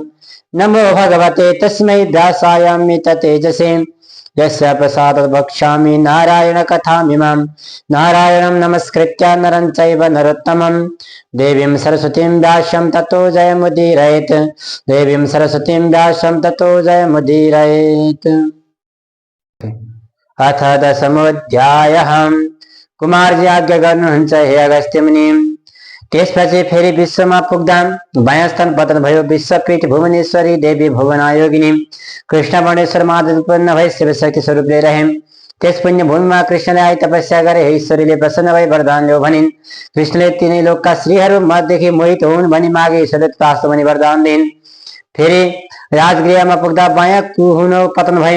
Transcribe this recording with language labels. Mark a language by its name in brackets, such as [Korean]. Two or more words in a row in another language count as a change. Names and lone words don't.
[Sanskrit] नमो भगवते तस्मै व्यासाय तेजसे यस्य प्रसादात् वक्ष्यामि नारायण कथामिमाम्। नारायणं नमस्कृत्य नरं चैव नरोत्तमं देवीं सरस्वतीं व्यासं ततो जयमुदीरयेत्। देवीं सरस्वतीं व्यासं ततो जयमुदीरयेत्। अथ दशमोऽध्यायः। [Nepali] कुमारजी आज्ञा गर्नुहुन्छ हे अगस्त्य मुनि। त्यसपछि फेरि विश्वमा पुग्दा वायस्थान पतन भयो। विश्वपीठ भुवनेश्वरी देवी भुवनायोगिनी कृष्ण महादेव उत्पन्न भई शिवशक्ति स्वरूप रहे। त्यस पुण्य भूमिमा कृष्णले आई तपस्या गरे। हे ईश्वरीले प्रसन्न भई वरदान ल्याऊ भनिन्। कृष्णले तीनै लोकका श्रीहरू मध्यदेखि मोहित हुन् भनी मागे। ईश्वरले तथास्तु भनी वरदान दिन्। फेरि राजगृहमा पुग्दा वाया कुहुनो पतन भयो।